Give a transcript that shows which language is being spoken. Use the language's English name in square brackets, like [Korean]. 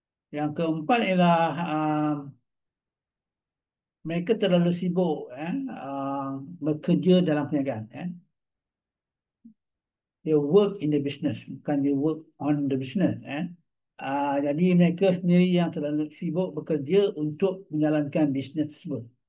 [Malay] Yang keempat ialah mereka terlalu sibuk bekerja dalam perniagaan. [English] They work in the business, [Malay] bukan [English] they work on the business. [Malay] Jadi mereka sendiri yang terlalu sibuk bekerja untuk menjalankan bisnes tersebut.